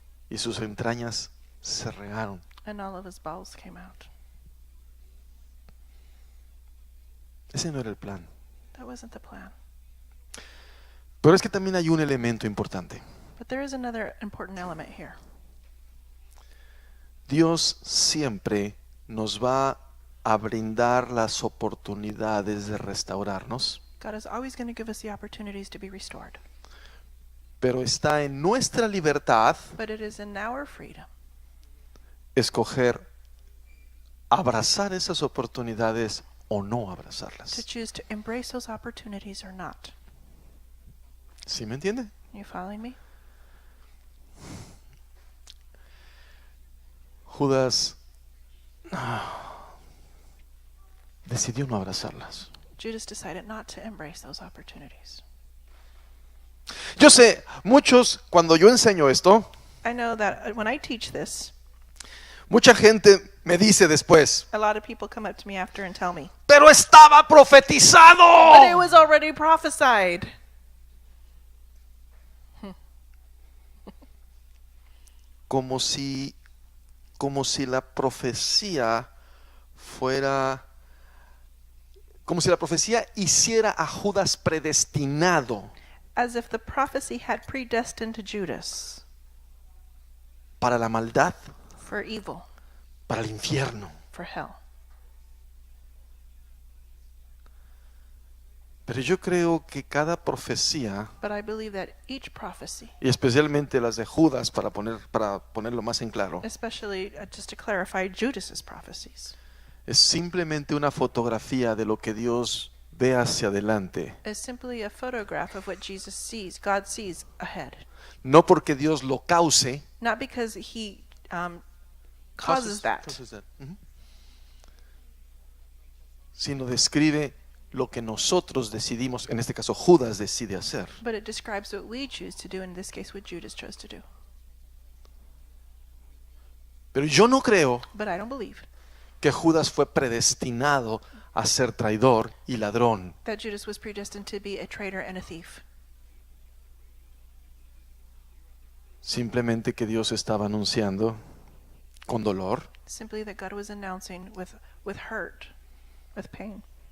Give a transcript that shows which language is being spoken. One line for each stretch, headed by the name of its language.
Spanish: Y sus entrañas se regaron.
English: and all of his bowels came out.
Spanish: Ese no era el plan.
English: That wasn't the plan.
Spanish: Pero es que también hay un elemento importante.
English: But there is another important element here.
Spanish: Dios siempre nos va a brindar las oportunidades de restaurarnos,
English: God is always going to give us the opportunities to be restored.
Spanish: pero está en nuestra libertad
English: But it is in our freedom
Spanish: escoger abrazar esas oportunidades o no
English: to
Spanish: abrazarlas.
English: choose to embrace those opportunities or not.
Spanish: ¿Sí me entiende?
English: You following me?
Spanish: Judas decidió no abrazarlas.
English: Judas decided not to embrace those opportunities.
Spanish: Yo sé, muchos, cuando yo enseño esto,
English: I know that when I teach this,
Spanish: mucha gente me dice después,
English: a lot of people come up to me after and tell me,
Spanish: pero estaba profetizado.
English: but it was already prophesied.
Spanish: Como si la profecía fuera, como si la profecía hiciera a Judas predestinado
English: As if the prophecy had predestined Judas
Spanish: para la maldad,
English: for evil,
Spanish: para el infierno.
English: for hell.
Spanish: Pero yo creo que cada profecía,
English: But I believe that each prophecy,
Spanish: y especialmente las de Judas, para ponerlo más en claro,
English: especially just to clarify Judas's prophecies,
Spanish: es simplemente una fotografía de lo que Dios ve hacia adelante.
English: is simply a photograph of what Jesus sees, God sees ahead.
Spanish: No porque Dios lo cause,
English: Not because he causes that, Ujú.
Spanish: Sino describe lo que nosotros decidimos, en este caso Judas decide hacer.
English: but it describes what we choose to do, in this case what Judas chose to do.
Spanish: Pero yo no creo
English: But I don't believe
Spanish: que Judas fue predestinado a ser traidor y ladrón.
English: that Judas was predestined to be a traitor and a thief.
Spanish: Simplemente que Dios estaba anunciando con dolor
English: Simply that God was announcing with hurt, with pain,